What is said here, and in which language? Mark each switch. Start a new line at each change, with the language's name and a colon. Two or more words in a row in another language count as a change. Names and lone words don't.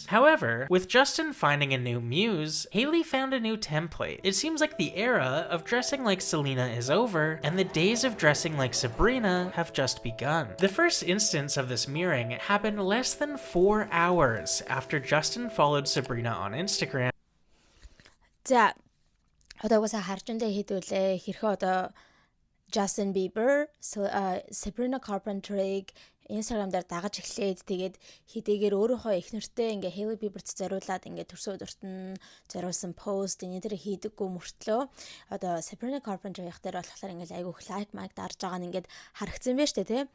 English: However, with Justin finding a new muse, Hailey found a new template. It seems like the era of dressing like Selena is over, and the days of dressing like Sabrina have just begun. The first instance of this mirroring happened less than 4 hours after Justin followed Sabrina on Instagram.
Mongolian: За одоогоос харжандаа хэдүүлээ хэрхэн одоо Justin Bieber, Sabrina Carpenter-ыг Instagram дээр дагаж эхлээд тэгээд хэдийгээр өөрийнхөө их нэртэй ингээ Hailey Bieber-т зориулаад ингээ төрсөн өдөрт нь зориулсан пост энэ төр хийдэггүй мөртлөө одоо Sabrina Carpenter яг дээр болохоор ингээ айгүйх лайк майк дарж байгаа нь ингээ харагдсан байж тээ тий.